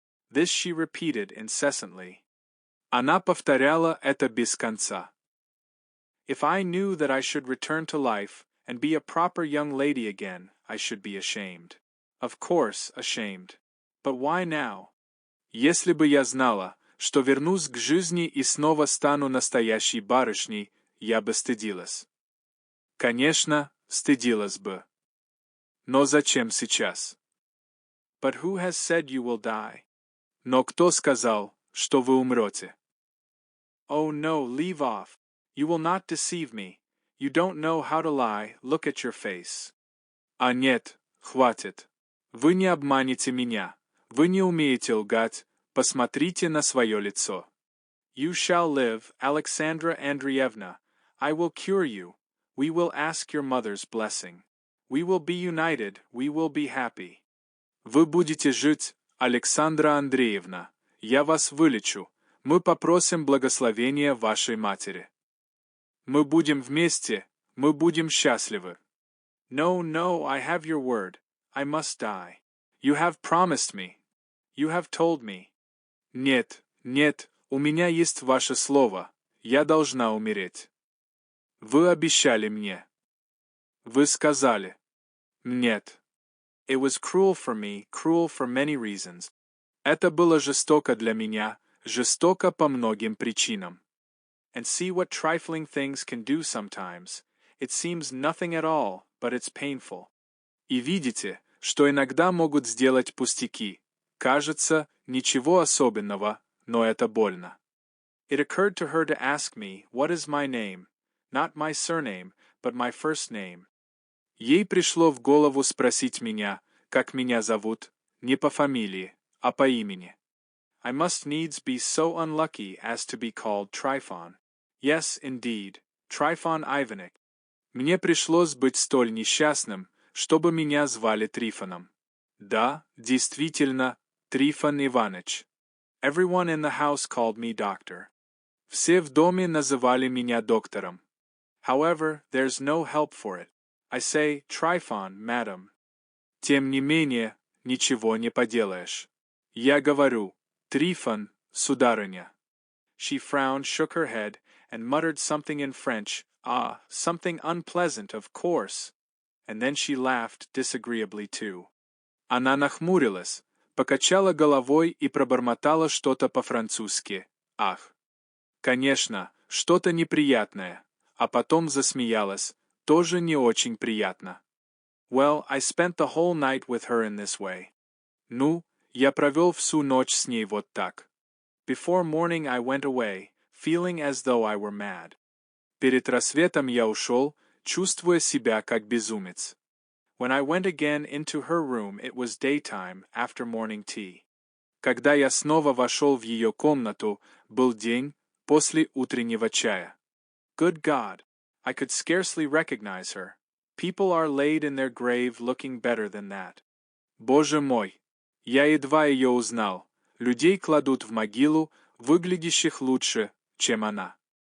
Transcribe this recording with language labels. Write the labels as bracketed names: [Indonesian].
[English] This she repeated incessantly. [Russian] Она повторяла это без конца. [English] If I knew that I should return to life and be a proper young lady again, I should be ashamed. Of course, ashamed. But why now? [Russian] Если бы я знала, что вернусь к жизни и снова стану настоящей барышней, я бы стыдилась. Конечно, стыдилась бы. Но зачем сейчас? [English] But who has said you will die? [Russian] Но кто сказал, что вы умрете? [English] Oh no, leave off. You will not deceive me. You don't know how to lie, look at your face. [Russian] А нет, хватит. Вы не обманете меня. Вы не умеете лгать. Посмотрите на свое лицо. [English] You shall live, Alexandra Andreevna. I will cure you. We will ask your mother's blessing. We will be united, we will be happy. [Russian] Вы будете жить, Александра Андреевна. Я вас вылечу. Мы попросим благословения вашей матери. Мы будем вместе, мы будем счастливы. [English] No, no, I have your word. I must die. You have promised me. You have told me. [Russian] Нет, нет, у меня есть ваше слово. Я должна умереть. Вы обещали мне. Вы сказали. Нет. [English] It was cruel for me, cruel for many reasons. [Russian] Это было жестоко для меня, жестоко по многим причинам. [English] And see what trifling things can do sometimes. It seems nothing at all, but it's painful. [Russian] И видите, что иногда могут сделать пустяки. Кажется, ничего особенного, но это больно. [English] It occurred to her to ask me, what is my name? Not my surname, but my first name. [Russian] Ей пришло в голову спросить меня, как меня зовут, не по фамилии, а по имени. [English] I must needs be so unlucky as to be called Trifon. Yes, indeed, Trifon Ivanik. [Russian] Мне пришлось быть столь несчастным, чтобы меня звали Трифоном. Да, действительно, Трифон Иваныч. [English] Everyone in the house called me doctor. [Russian] Все в доме называли меня доктором. [English] However, there's no help for it. I say, Trifon, madam. [Russian] Тем не менее, ничего не поделаешь. Я говорю, Трифон, сударыня. [English] She frowned, shook her head, and muttered something in French. Ah, something unpleasant, of course. And then she laughed disagreeably too. [Russian] Она нахмурилась, покачала головой и пробормотала что-то по-французски. Ах. Конечно, что-то неприятное. А потом засмеялась. Тоже не очень приятно. [English] Well, I spent the whole night with her in this way. [Russian] Ну, я провел всю ночь с ней вот так. [English] Before morning I went away, feeling as though I were mad. [Russian] Перед рассветом я ушел, чувствуя себя как безумец. [English] When I went again into her room it was daytime, after morning tea. [Russian] Когда я снова вошел в ее комнату, был день, после утреннего чая. [English] Good God! I could scarcely recognize her. People are laid in their grave looking better than that. [Russian] Боже мой! Я едва ее узнал. Людей кладут в могилу, выглядящих лучше, чем она.